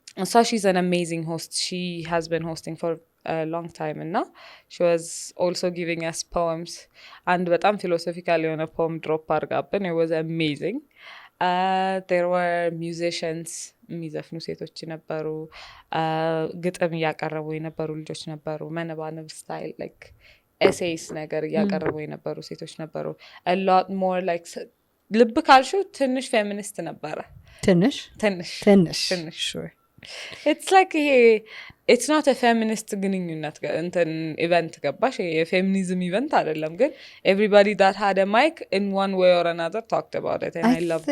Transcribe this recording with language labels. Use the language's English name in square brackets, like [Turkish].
[English] So she's an amazing host. She has been hosting for a long time, and now she was also giving us poems and በጣም philosophical የሆነ poem drop አድርጋብን. It was amazing. There were musicians, [Amharic] የሚዘፍኑ ሴቶች ነበሩ, ግጥም እያቀረቡ የነበሩ ልጆች ነበሩ, መነባነብ [English] style like essays [Amharic] ነገር እያቀረቡ የነበሩ ሴቶች ነበሩ. [English] A lot more like [Amharic] ልብ ካልሽው ትንሽ [English] feminist ነበረ. [Amharic] ትንሽ [English] Sure. It's like it's not a feminist [Amharic] ግንኙነት እንትን [English] event ገባሽ? [Amharic] የፌሚኒዝም event አይደለም, ግን [English] everybody that had a mic in one way or another talked about it, and I love that.